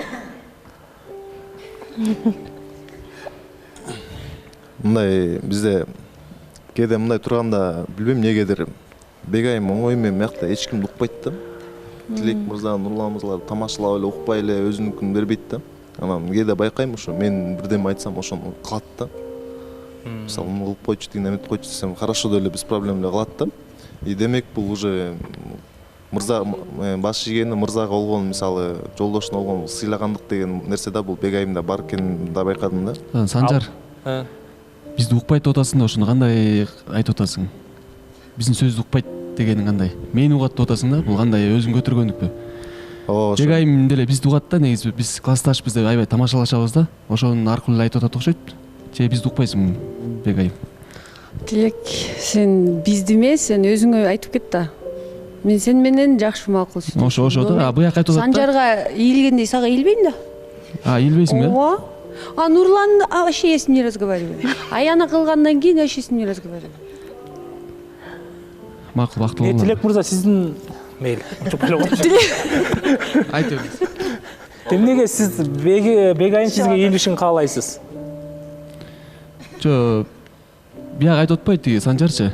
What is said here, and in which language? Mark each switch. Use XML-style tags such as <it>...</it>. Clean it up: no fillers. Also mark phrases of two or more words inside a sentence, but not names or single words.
<ky>Мындай бизде кээде мындай турганда билбейм эмнегедир Бегайым оңой менен биякта эч кимди укпайт да. Тилек мырза, Нурлан мырзалар тамашалап эле укпай эле өзүнүкүн бербейт да. Анан кээде байкайм ошо мен бирдеме айтсам ошону кылат да. Мисалы муну кылып койчу деген эметип койчу десем хорошо деле</ky> <ru>без проблем</ru> <ky>эле кылат да. И демек бул уже мырза баш ийгени мырзага болгон мисалы жолдошуна болгон сыйлагандык деген нерсе да бул Бегайымда бар экенин да байкадым да. Санжар. Бизди укпайт деп атасың да, ошону кандай айтып атасың? Биздин сөздү укпайт дегениң кандай? Мени угат деп атасың да, бул кандай өзүң көтөргөндүкпү? Бегайым деле бизди угат да, негизи биз классташпыз деп аябай тамашалашабыз да. Ошонун аркылуу эле айтып атат окшойт. Же бизди укпайсың Бегайым? Тилек, сен бизди эмес, сен өзүңө айтып кет да. Мен сен менен жакшы макул сүйлөшөм. Ошо да, буяка айтып атат да. Санжарга ийилгендей сага ийилбейм да. Ийилбейсиң да?</ky> <ru>Ооба. А Нурлан вообще с ним не разговариваю.</ru> <ky>Аяна кылгандан кийин</ky> <ru>вообще с ним не разговариваю.</ru> <ky>Макул, бактылуу болуңуз. Тилек мырза, сиздин мейли. Айтып. Эмнеге сиз Бегайым сизге ийилишин каалайсыз? Жо, бияк айтып атпайт тиги Санжарчы.</ky>